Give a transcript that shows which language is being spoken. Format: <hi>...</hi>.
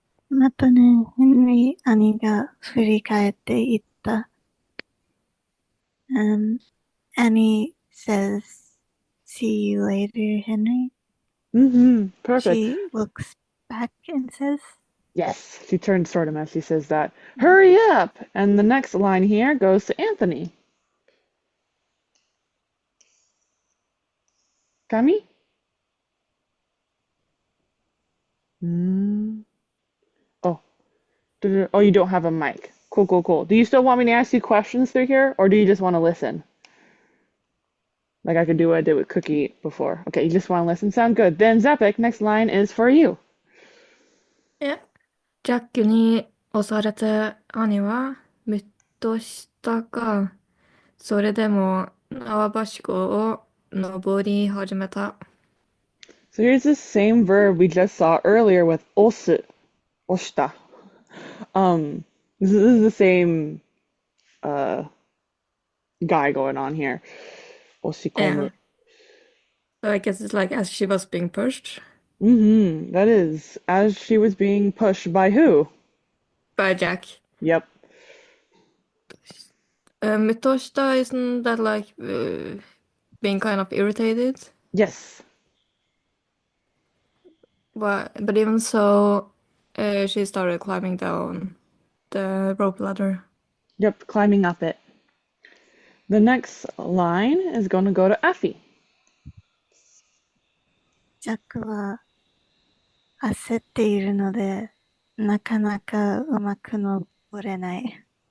<ja>またね、ヘンリー兄が振り返って言った。</ja> <en>Annie says, "See you later, Henry." Mm-hmm. Perfect. She looks back and says, Yes, she turns toward him as she says that. Hurry up! And the next line here goes to Anthony. Kami? Oh. Oh, you don't have a mic. Cool, cool, cool. Do you still want me to ask you questions through here, or do you just want to listen? Like I could do what I did with Cookie before. Okay, you just want to listen? Sound good. Then Zepik, next line is for you.</en> <ja>ジャックに押されて兄はムッとしたが、それでも縄ばしごを登り始めた。</ja> <en>So here's the same verb we just saw earlier with osu, oshita. This is the same guy going on here.</en> <ja>Oshikomu.</ja> <en>Yeah. So I guess it's like as she was being pushed Mm-hmm. That is, as she was being pushed by who? by Jack. Yep. ムッとした isn't that like being kind of irritated? Yes. But even so, she started climbing down the rope ladder. Yep, climbing up it. The next line is going to go to Effie.</en> <ja>ジャックは焦っているので、なかなかうまく登れない。</ja>